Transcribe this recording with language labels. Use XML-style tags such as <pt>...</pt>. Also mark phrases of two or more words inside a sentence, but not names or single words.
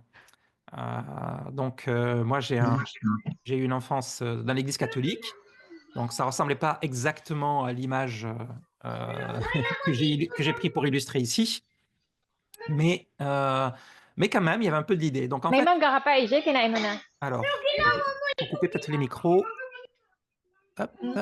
<fr>Moi, j'ai eu une enfance dans l'Église catholique, donc ça ressemblait pas exactement à l'image que j'ai pris pour illustrer ici, mais, euh, mais quand même, il y avait un peu de l'idée. Donc, en</fr> <tl>May</tl> <fr>fait,</fr> <tl>mangga ka pa, AJ. Kinain mo na.</tl> <fr>alors, pour couper peut-être les micros. Hop, hop.</fr>